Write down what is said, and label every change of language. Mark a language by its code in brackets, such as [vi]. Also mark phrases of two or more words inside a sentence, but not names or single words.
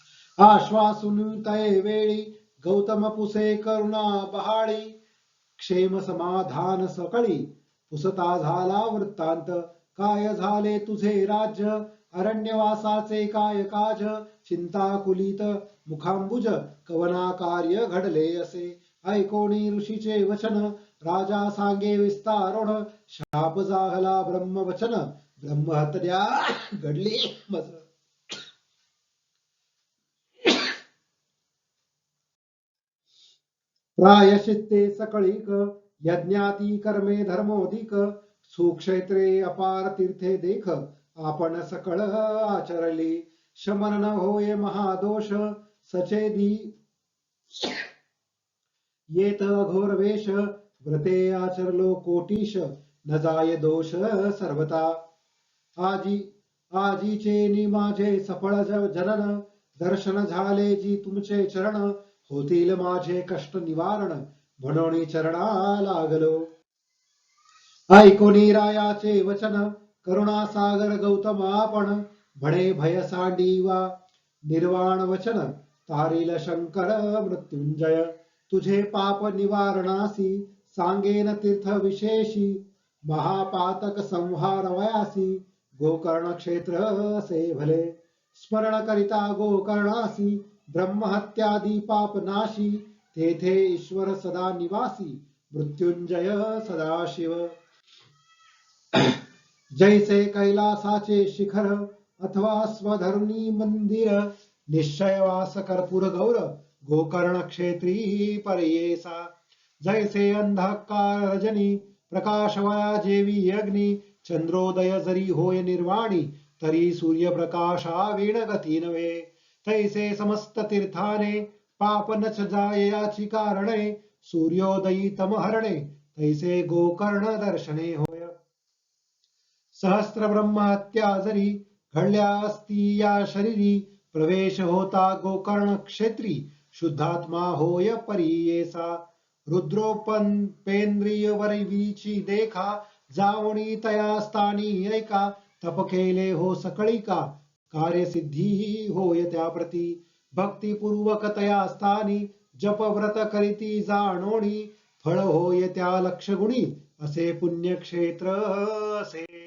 [mr] आश्वासून तये वेळी गौतम पुसे करुणा बहाळी क्षेम समाधान सकळी पुसता झाला वृत्तांत काय झाले तुझे राज्य अरण्यवासाचे काय काज चिंताकुलित मुखांबुज कवना कार्य घडले असे ऐकोनी ऋषीचे वचन राजा सांगे विस्तारोण शाप जाहला ब्रह्मवचन ब्रह्महत्या घडली मज प्रायश्चित्ते सकळीक यज्ञाती कर्मे धर्मोधिक सुक्षेत्रे अपार तीर्थे देख आपण सकळ आचरली शमन न होय महादोष सचेदी येत घोर वेश व्रते आचरलो कोटीश न जाय दोष सर्वता आजी आजीचे नि माझे सफळ जनन दर्शन झाले जी तुमचे चरण होतील माझे कष्ट निवारण म्हणून चरणा लागलो ऐकोनी रायाचे वचन करुणा सागर गौतम आपण म्हणे भय सांडीवा निर्वाण वचन तारील शंकर मृत्युंजय तुझे पाप निवारणासी सांगेन तीर्थ विशेषी महापातक संहार वयासी गोकर्ण क्षेत्र असे भले स्मरण करिता गोकर्णासी ब्रह्महत्यादी पाप नाशी तेथे ईश्वर सदा निवासी मृत्युंजय सदाशिव जैसे कैलासाचे शिखर अथवा स्वधर्मी मंदिर निश्चयवास कर्पूर गौर गोकर्ण क्षेत्री पर्येसा जैसे अंधकार रजनी प्रकाशवया जेवी अग्नी चंद्रोदय जरी होय निर्वाणी तरी सूर्यप्रकाशा वीण गती नव्हे तैसे समस्त तीर्थाने पाप नच जाय याची कारणे सूर्योदयी तमहरणे तैसे गोकर्ण दर्शने होय सहस्त्र ब्रह्महत्या जरी घडल्या असती या शरीरी प्रवेश होता गोकर्ण क्षेत्री शुद्धात्मा होय परियेसा रुद्रोपेंद्रिय वरवीची देखा जावणी तया स्थानी ऐका तप केले हो सकळिका कार्यसिद्धी होय त्या प्रती भक्तिपूर्वक तया स्थानी जप व्रत करीती जाणोणी फळ होय त्या लक्षगुणी असे पुण्यक्षेत्र असे